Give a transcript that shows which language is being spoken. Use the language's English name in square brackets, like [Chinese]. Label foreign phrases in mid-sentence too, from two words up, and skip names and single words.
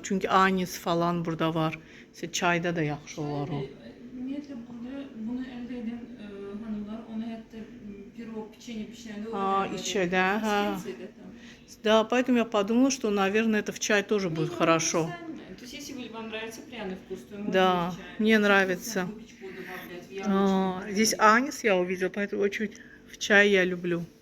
[Azerbaijani] Çünki anis falan burada var. Çayda da yaxşı olar o. Ümumiyyətlə bunu əldə edən hanımlar onu hətta pirog, печенье pişirəndə [Russian] içədə, Да, поэтому я подумала, что, наверное, это в чай тоже будет хорошо. То есть, если вам нравится пряный вкус, то Да, мне нравится. Здесь анис я увидела, поэтому очень в чай я люблю.